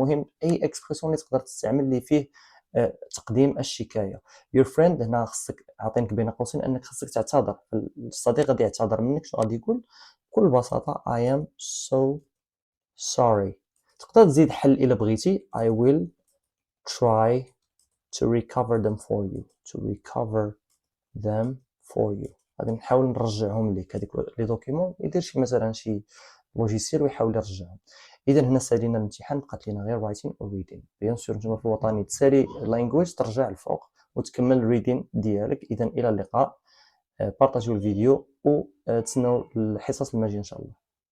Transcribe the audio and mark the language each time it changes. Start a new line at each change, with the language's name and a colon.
Arabic: مهم أي expression اللي تقدر تستعمل اللي فيه تقديم الشكاية. Your friend هنا خصك عاطينك بين قوسين أنك خصك تعتذر، الصديق غادي يعتذر منك، شنو غادي يقول بكل بساطة
English: I am so sorry.
Arabic: تقدر تزيد حل إلا بغيتي
English: I will try to recover them for you, to recover them for you.
Arabic: غادي نحاول نرجعهم ليك، هذيك لي دوكيمون يدير شي مثلا شي لوجيسيال ويحاول يرجعهم. اذا هنا سالينا الامتحان، بقات لينا غير writing و reading. بيان سور نتوما في الوطني تسالي language ترجع الفوق وتكمل الريدين ديالك. اذا الى اللقاء، بارطاجيو الفيديو و تسناو الحصص الماجيه ان شاء الله.